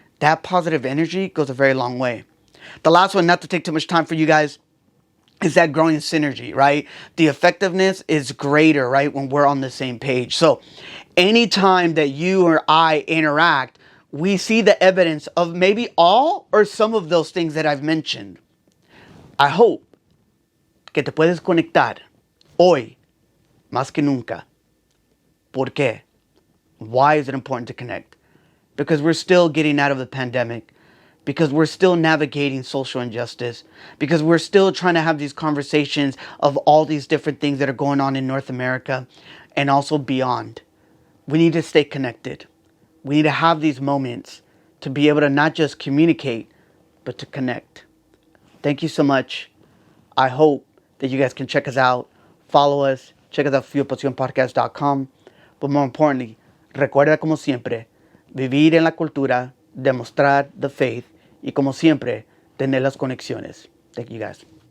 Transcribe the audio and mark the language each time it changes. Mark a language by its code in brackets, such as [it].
[en] That positive energy goes a very long way. The last one, not to take too much time for you guys, is that growing synergy, right? The effectiveness is greater, right, when we're on the same page. So anytime that you or I interact, we see the evidence of maybe all or some of those things that I've mentioned. I hope [es] que te puedes conectar hoy más que nunca. ¿Por qué? [en] Why is it important to connect? Because we're still getting out of the pandemic. because we're still navigating social injustice, because we're still trying to have these conversations of all these different things that are going on in North America and also beyond. We need to stay connected. We need to have these moments to be able to not just communicate, but to connect. Thank you so much. I hope that you guys can check us out, follow us, check us out fuelpasionpodcast.com. But more importantly, [es] recuerda como siempre, vivir en la cultura, demostrar [en] the faith [es] y como siempre, tener las conexiones. [en] Thank you guys.